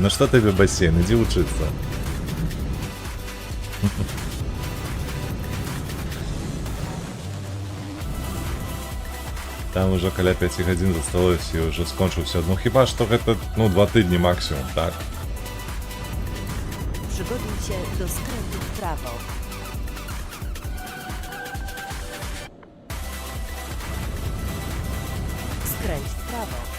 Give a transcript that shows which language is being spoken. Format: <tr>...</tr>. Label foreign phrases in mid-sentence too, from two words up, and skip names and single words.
<be>Ну што табе басейн? Ідзі вучыцца. Там уже каля 5 гадзін засталося і ўжо скончыўся. Ну хіба што гэта, 2 тыдні максімум, так?</be> <pl>Przygotuj się do skrętu w prawo. Skręć w prawo.</pl>